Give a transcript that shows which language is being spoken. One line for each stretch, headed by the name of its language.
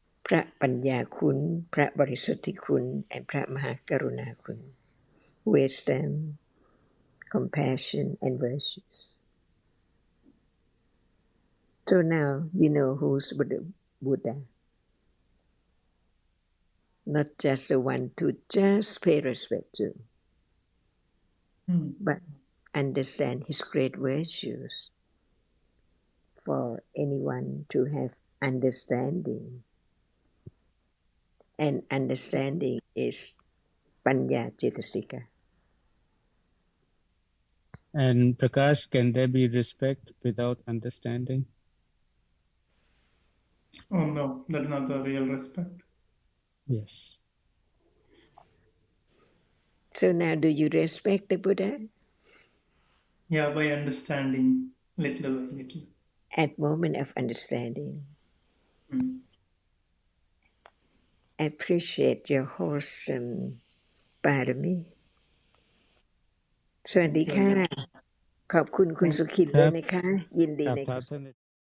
Thai: พระปัญญาคุณพระบริสุทธิคุณ
English: and
Thai: พระมหากรุณาคุณ
English: wisdom, compassion, and virtues. So now you know who's Buddha. Not just the one to just pay respect to, but understand his great virtues for anyone to have understanding. And understanding is panya cetasika. And Prakash, can there be respect without understanding? Oh no, that's not the real respect. Yes. So now do you respect the Buddha? Yeah, by understanding little by little. At moment of understanding, appreciate your wholesome
Thai: บารมี สวัสดีค่ะ ขอบคุณคุณสุขิตด้วยนะคะ ยินดีในกุศล